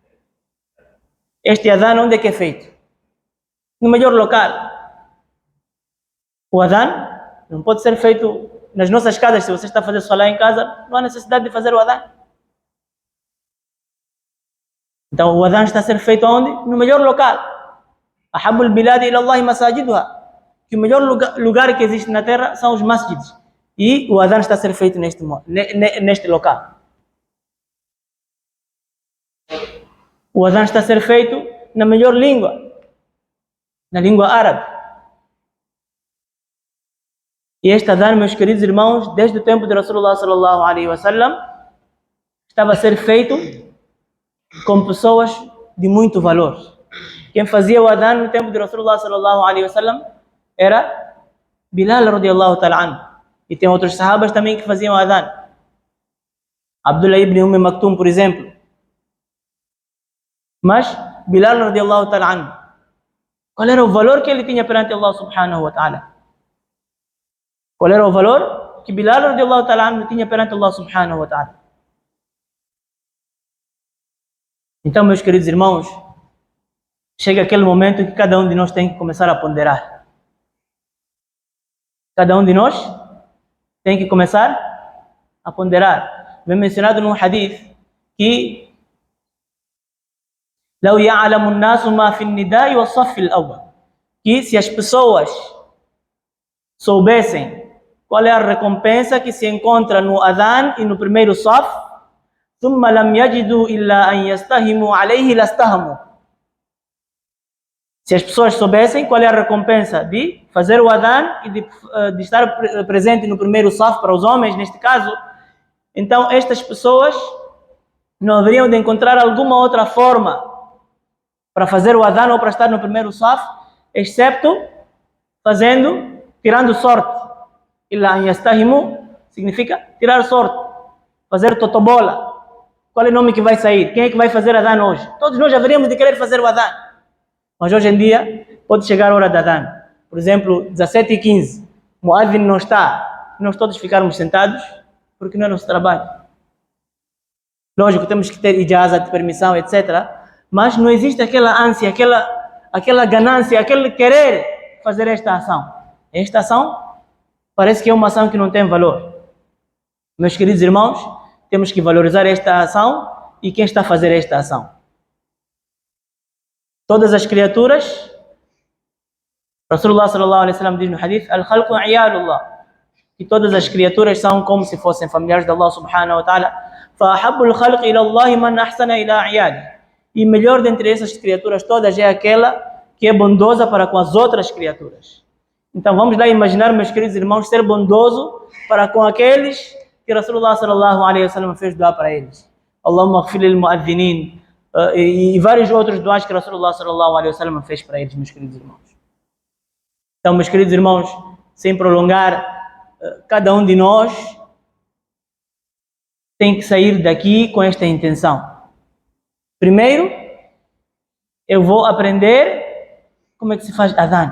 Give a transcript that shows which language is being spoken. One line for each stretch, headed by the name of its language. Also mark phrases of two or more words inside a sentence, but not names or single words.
Portuguese: Este adhan onde é que é feito? No melhor local. O adhan não pode ser feito nas nossas casas. Se você está a fazer salah em casa, não há necessidade de fazer o adhan. Então o adhan está a ser feito onde? No melhor local.
Arabic: أحب البلاد إلى الله مساجدها.
Portuguese: Que o melhor lugar que existe na terra são os masjids. E o adhan está a ser feito neste local. O adhan está a ser feito na melhor língua, na língua árabe. E este adhan, meus queridos irmãos, desde o tempo de
Arabic: رسول الله صلى الله عليه وسلم,
Portuguese: estava a ser feito com pessoas de muito valor. Quem fazia o adhan no tempo de
Arabic: رسول الله صلى الله عليه وسلم
Portuguese: era Bilal
Arabic: رضي الله تعالى عنه.
Portuguese: E tem outros sahabas também que faziam o adhan. Abdullah ibn Maktum, por exemplo. Mas Bilal
Arabic: رضي الله تعالى عنه,
Portuguese: qual era o valor que ele tinha perante
Arabic: الله سبحانه وتعالى?
Portuguese: Qual era o valor que Bilal
Arabic: رضي الله تعالى عنه
Portuguese: tinha perante
Arabic: الله سبحانه وتعالى?
Portuguese: Então, meus queridos irmãos, chega aquele momento que cada um de nós tem que começar a ponderar. Cada um de nós tem que começar a ponderar. Vem mencionado num hadith que
Arabic: لو يعلم الناس ما في النداء والصف الأول,
Portuguese: que se as pessoas soubessem qual é a recompensa que se encontra no adhan e no primeiro saf,
Arabic: ثم لم يجدوا إلا أن يستهموا عليه لاستهموا.
Portuguese: Se as pessoas soubessem qual é a recompensa de fazer o adhan e de estar presente no primeiro saf para os homens, neste caso, então estas pessoas não haveriam de encontrar alguma outra forma para fazer o adhan ou para estar no primeiro saf, excepto tirando sorte.
Arabic: إلا أن يستهموا
Portuguese: significa tirar sorte, fazer totobola. Qual é o nome que vai sair? Quem é que vai fazer adhan hoje? Todos nós haveríamos de querer fazer o adhan. Mas hoje em dia pode chegar a hora da adhan. Por exemplo, 17h15, o muadhin não está, nós todos ficarmos sentados, porque não é nosso trabalho. Lógico, temos que ter ijaza de permissão, etc. Mas não existe aquela ânsia, aquela ganância, aquele querer fazer esta ação. Esta ação parece que é uma ação que não tem valor. Meus queridos irmãos, temos que valorizar esta ação e quem está a fazer esta ação. Todas as criaturas,
Arabic: رسول الله صلى الله عليه وسلم
Portuguese: diz no hadith,
Arabic: الخلق عيال الله,
Portuguese: que todas as criaturas são como se fossem familiares de
Arabic: الله سبحانه وتعالى. فأحب الخلق إلى الله من أحسن إلى عياله.
Portuguese: E melhor dentre essas criaturas todas é aquela que é bondosa para com as outras criaturas. Então vamos lá imaginar, meus queridos irmãos, ser bondoso para com aqueles que
Arabic: رسول الله صلى الله عليه وسلم
Portuguese: fez doar para eles.
Arabic: اللهم اغفر للمؤذنين,
Portuguese: e vários outros doados que
Arabic: رسول الله صلى الله عليه وسلم
Portuguese: fez para eles, meus queridos irmãos. Então, meus queridos irmãos, sem prolongar, cada um de nós tem que sair daqui com esta intenção. Primeiro, eu vou aprender como é que se faz adhan.